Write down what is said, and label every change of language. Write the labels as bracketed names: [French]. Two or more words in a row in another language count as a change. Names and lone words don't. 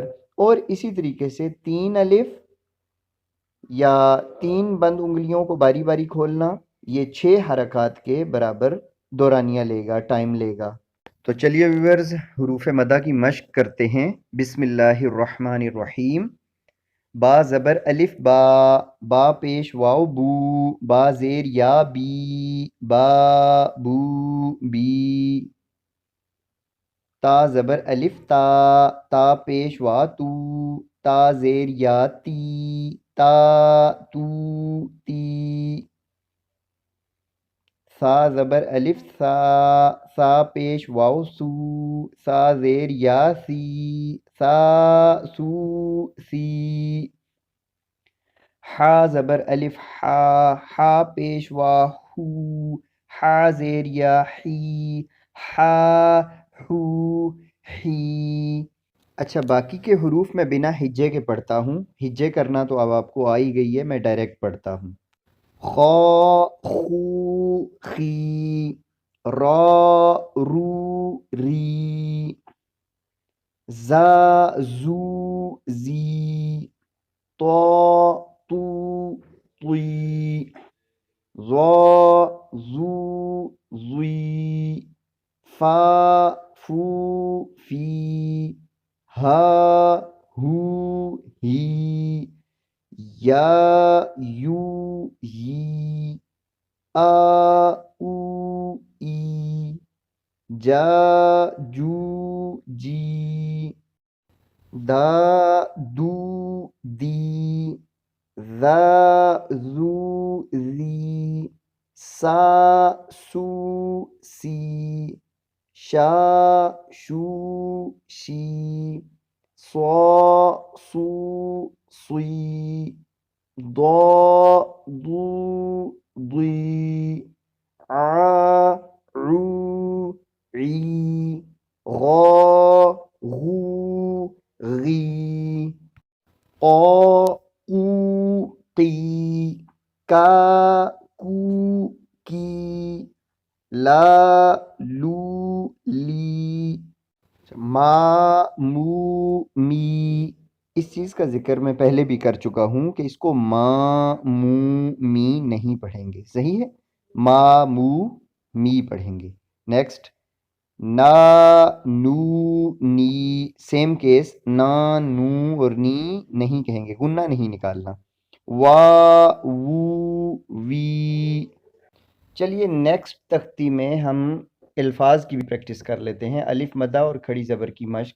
[Urdu] اور اسی طریقے سے 3 الف یا 3 بند انگلیوں کو باری باری کھولنا، یہ 6 حرکات کے برابر دورانیہ لے گا، ٹائم لے گا۔ تو چلیے ویورز، حروف مدہ کی مشق کرتے ہیں۔ [Arabic] بسم اللہ الرحمن الرحیم۔ [Urdu] با زبر الف با، با پیش واو بو، با زیر یا بی، با بو بی۔ تا زبر الف تا، تا پیش وا تو، تا زیر یا تی، تا تو تی۔ سا زبر الف سا، سا پیش واو سو، سا زیر یا سی، سا سو سی۔ حا زبر الف حا، حا پیش وا ہو، حا زیر یا حی، حا ہو حی۔ اچھا، باقی کے حروف میں بنا ہجے کے پڑھتا ہوں، ہجے کرنا تو اب آپ کو آ ہی گئی ہے، میں ڈائریکٹ پڑھتا ہوں۔ خا خو خی، را رو ری، زا زو زی طا تو طی ظا زو ضی فا فو فی ہا ہو ہی یا یو یی آ او ای جا جو جی دا دو دی ذا ذو ذی سا سو سی شا شو شی صا صو صی ضا ضو ضی ع عو عی غا غو غی قا قو قی کا کو کی لا لو لی ما مو می۔ اس چیز کا ذکر میں پہلے بھی کر چکا ہوں کہ اس کو ما مو می نہیں پڑھیں گے، صحیح ہے، ما مو می پڑھیں گے۔ نیکسٹ نا نو نی، سیم کیس، نا نو اور نی نہیں کہیں گے، گنہ نہیں نکالنا۔ وا وو وی۔ چلیے نیکسٹ تختی میں ہم الفاظ کی بھی پریکٹس کر لیتے ہیں، الف مدہ اور کھڑی زبر کی مشق۔